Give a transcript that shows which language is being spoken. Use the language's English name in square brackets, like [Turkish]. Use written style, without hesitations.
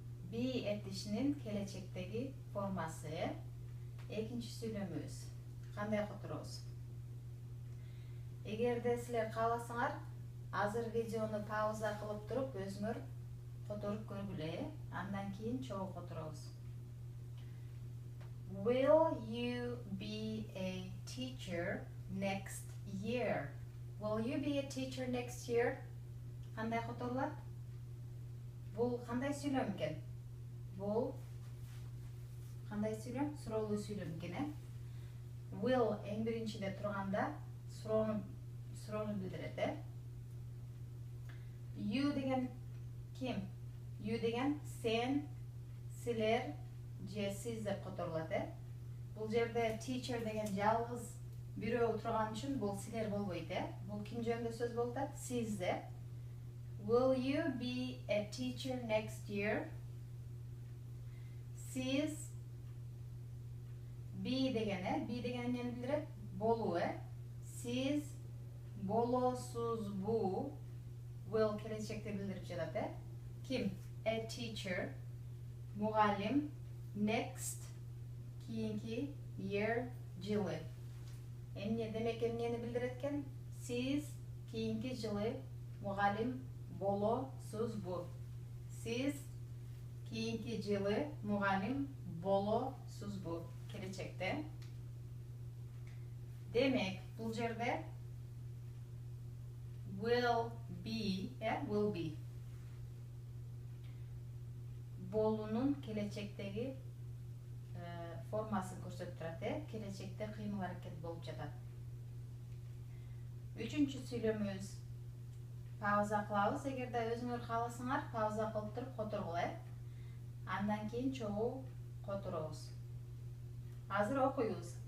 [Kyrgyz] Be этишинин келечектеги формасы. Экинчи сүйлөмүбүз. Кандай которобуз? Эгерде силер кааласаңар, азыр видеону пауза кылып туруп, өзүңөр которуп көргүлө, андан кийин чогуу которобуз. [English] Will you be a teacher next year? Will you be a teacher next year? [Kyrgyz] Кандай которулат? Бул кандай сүйлөм экен? Бул кандай сүйлөм? Суроолуу сүйлөм экен, Will эң биринчиде турганда суроону билдирет, You деген ким? You деген сен, силер же сиз деп которулат, Бул жерде teacher деген жалгыз бирөө турган үчүн бул силер болбойт, Бул ким жөнүндө сөз болуп атат? Сизде. [English] Will you be a teacher next year? [Kyrgyz] Сиз be деген, be деген эмнени билдирет? Болуу, Сиз болосузбу? Will келечекти билдирип жатат, Ким? [English] A teacher, [Kyrgyz] мугалим, next, кийинки, year, жылы. Эмне демек эмнени билдирет экен? Сиз кийинки жылы мугалим болосузбу? Сиз кийинки жылы мугалим болосузбу? Келечекте. Демек, бул жерде [English] will be, will be. [Kyrgyz] Болуунун келечектеги формасын көрсөтүп турат, келечекте кыймыл аракет болуп жатат. Үчүнчү сүйлөмүбүз. Пауза кылабыз, эгерде өзүңөр кааласаңар, пауза кылып туруп которгула, Андан кийин чогуу которобуз. Азыр окуйбуз.